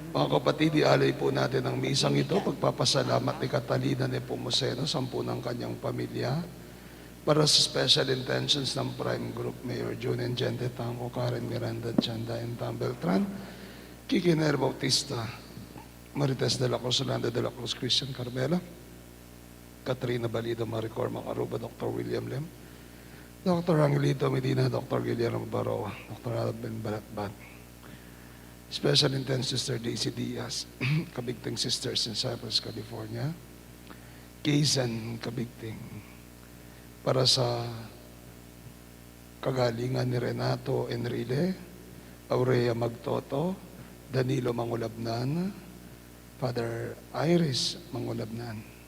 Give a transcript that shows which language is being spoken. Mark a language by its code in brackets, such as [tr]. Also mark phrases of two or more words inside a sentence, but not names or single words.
[tl] Mga kapatid, ialay po natin ang misang ito. Pagpapasalamat ni Catalina Nepomuceno, 10 ng kanyang pamilya. Para sa [en] special intentions [tl] ng Prime Group, Mayor June Gente Tango, Karen Miranda, Chanda, and Tam Beltran, Kiki Ner Bautista, Marites de la Cruz, Orlando de la Cruz, Christian Carmela, Katrina Balido, Maricor Macaruba, Dr. William Lim, Dr. Angelito Medina, Dr. Guillermo Baroa, Dr. Alvin Balatbat, [en] Special Intense [tl] Sister Daisy Diaz, Kabigting Sisters in Cypress, California, Kaysan Kabigting, para sa kagalingan ni Renato Enrile, Aurea Magtoto, Danilo Mangulabnan, Father Iris Mangulabnan.